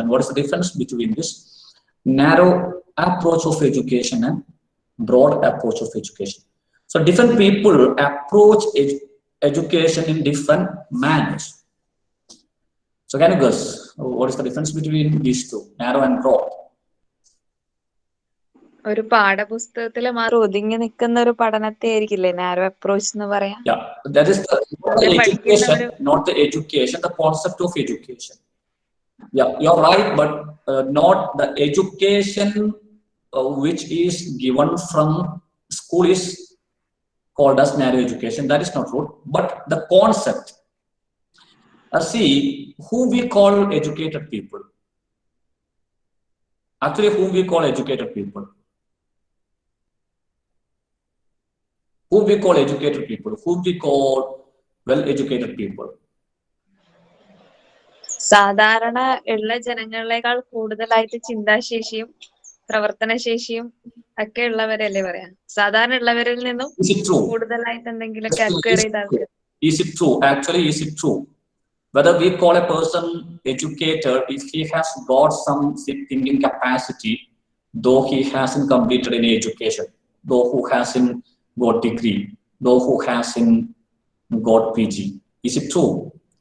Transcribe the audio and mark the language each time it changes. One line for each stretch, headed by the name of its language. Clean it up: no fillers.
English: And what is the difference between this narrow approach of education and broad approach of education? So different people approach education in different manners. So can you guess what is the difference between these two, narrow and broad?
Malayalam: ഒരു പാഠപുസ്തകത്തില് മാത്രം ഒതുങ്ങി നിൽക്കുന്ന ഒരു പഠനത്തെ ആയിരിക്കില്ലേ narrow approach എന്ന് പറയാം.
English: Yeah, that is not the education,
Malayalam: പഠിക്കുന്നവര്
English: not the education, the concept of education. Yeah, you're right, but not the education which is given from school is called as narrow education. That is not true, but the concept. See, who we call educated people? Actually, whom we call educated people? Who we call educated people? Who we call well-educated people?
Malayalam: സാധാരണ ഉള്ള ജനങ്ങളെക്കാൾ കൂടുതലായിട്ട് ചിന്താശേഷിയും പ്രവർത്തനശേഷിയും ഒക്കെ ഉള്ളവരല്ലേ പറയാ. സാധാരണ ഉള്ളവരിൽ നിന്നും
English: Is it true?
Malayalam: കൂടുതലായിട്ട് എന്തെങ്കിലുമൊക്കെ acquire ചെയ്ത ആൾക്കാർ.
English: Is it true? Actually, is it true? Whether we call a person educated if he has got some thinking capacity, though he hasn't completed any education, though who hasn't got degree, though who hasn't got PG. Is it true?